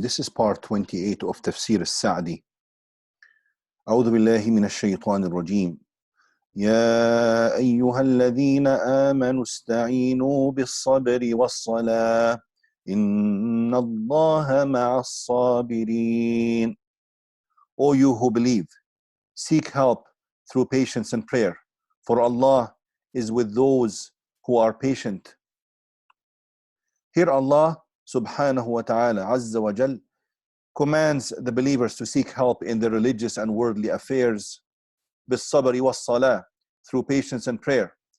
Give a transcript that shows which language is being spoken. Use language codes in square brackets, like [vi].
[en] This is part 28 of TAFSEER Al-SAADI. [ar] أعوذ بالله من الشيطان الرجيم. يا أيها الذين آمنوا استعينوا بالصبر والصلاة إن الله مع الصابرين. [en] O you who believe, seek help through patience and prayer, for Allah is with those who are patient. Here Allah [ar] subhanahu wa ta'ala azza wa jal [en] commands the believers to seek help in their religious and worldly affairs [ar] bis-sabri was-salah, [en] through patience and prayer.